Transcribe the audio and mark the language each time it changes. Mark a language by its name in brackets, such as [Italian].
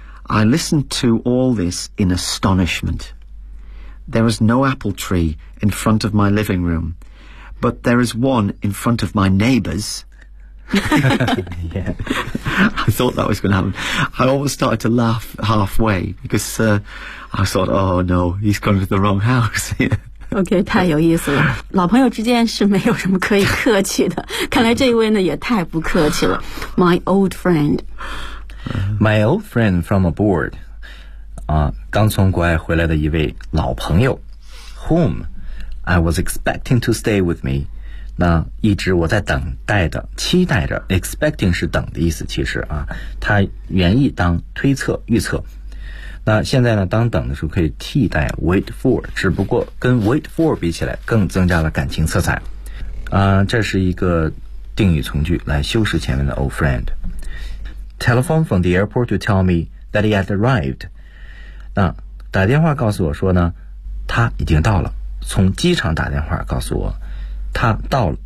[English] I listened to all this in astonishment. There was no apple tree in front of my living room. But there is one in front of my neighbors. Yeah. I thought that was going to happen. I almost started to laugh halfway because, I thought, oh no, he's going to the wrong house. [Chinese] Okay, 太有意思了。老朋友之间是没有什么可以客气的。看来这一位呢也太不客气了。 [English] My old friend. My old friend from abroad. [Chinese] 刚从国外回来的一位老朋友。 [English] Whom? I was expecting to stay with me. [Chinese] 那一直我在等待的期待着 expecting 是等的意思其实啊他原意当推测预测。那现在呢，当等的时候可以替代 wait for， 只不过跟 wait for 比起来更增加了感情色彩。这是一个定语从句来修饰前面的 old friend。 [English] Telephone from the airport to tell me that he had arrived。 [Chinese] 那打电话告诉我说呢，他已经到了，从机场打电话告诉我他到了。